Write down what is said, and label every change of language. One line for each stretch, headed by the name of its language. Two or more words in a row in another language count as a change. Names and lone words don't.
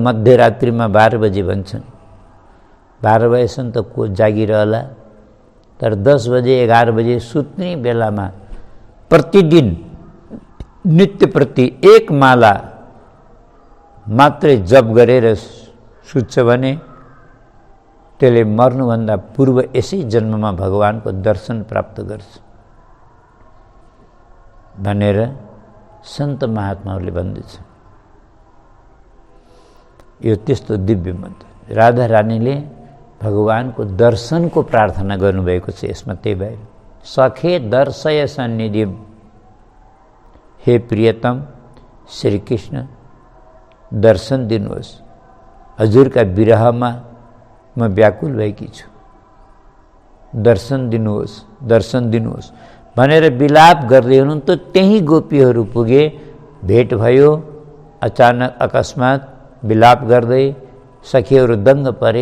Nepali: मध्यरात्रिमा 12 बजे भन्छन्, 12 बजेसम्म त को जागिरहला, तर 10 बजे 11 बजे सुत्ने बेलामा प्रतिदिन नित्य प्रति 1 माला मात्रै जप गरेर सुत्छ भने त्यसले मर्नुभन्दा पूर्व यसै जन्ममा भगवानको दर्शन प्राप्त गर्छ भनेर सन्त महात्माहरूले भन्दछ। यो त्यस्तो दिव्य मन्त्र। राधा रानीले भगवानको दर्शनको प्रार्थना गर्नुभएको छ यसमा। त्यही भएर
Sanskrit: सखे दर्शय सन्निधिम,
Nepali: हे प्रियतम श्री कृष्ण दर्शन दिनुहोस्, हजुरका विरहमा म व्याकुल भएकी छु, दर्शन दिनुहोस्, दर्शन दिनुहोस् भनेर विलाप गर्दै हुनुहुन्थ्यो। त्यही गोपीहरू पुगे, भेट भयो। अचानक अकस्मात विलाप गर्दै सखीहरू दङ्ग परे।